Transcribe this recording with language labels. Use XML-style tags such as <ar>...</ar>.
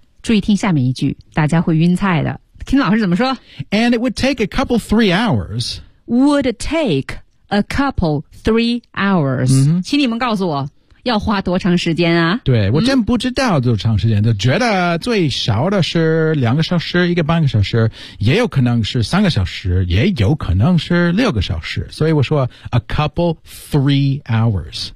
<zh>注意听下面一句，大家会晕菜的。听老师怎么说</zh> <en>？And it would take a couple three hours. Would take a couple three hours.、嗯、</en> <zh>请你们告诉我要花多长时间啊？对我真不知道多长时间，就、嗯、觉得最少的是两个小时，一个半个小时，也有可能是三个小时，也有可能是六个小时。所以我说</zh> <en>a couple three hours。</en>